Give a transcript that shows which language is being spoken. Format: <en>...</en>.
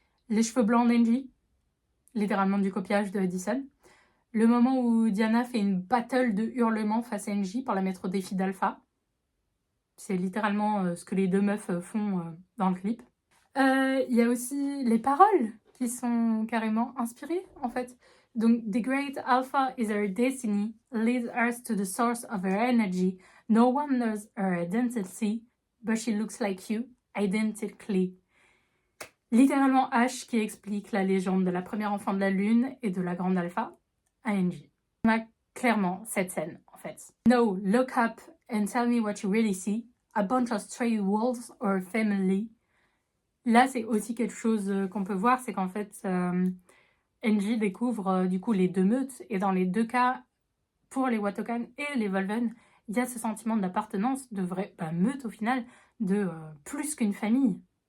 <fr>Les cheveux blancs d'Angie, littéralement du copiage de Edison. Le moment où Diana fait une battle de hurlements face à Angie pour la mettre au défi d'alpha. C'est littéralement ce que les deux meufs font dans le clip. Il y a aussi les paroles qui sont carrément inspirées en fait. Donc,</fr> <en>the great alpha is her destiny, leads us to the source of her energy. No one knows her identity, but she looks like you, identically.</en> <fr>Littéralement H qui explique la légende de la première enfant de la lune et de la grande alpha à Angie. On a clairement cette scène en fait.</fr> <en>No, look up and tell me what you really see. A bunch of stray wolves or a family.</en> <fr>Là, c'est aussi quelque chose qu'on peut voir, c'est qu'en fait, Angie découvre du coup les deux meutes, et dans les deux cas, pour les Watokan et les Volven, il y a ce sentiment d'appartenance, de vraie meute au final, de plus qu'une famille.</fr>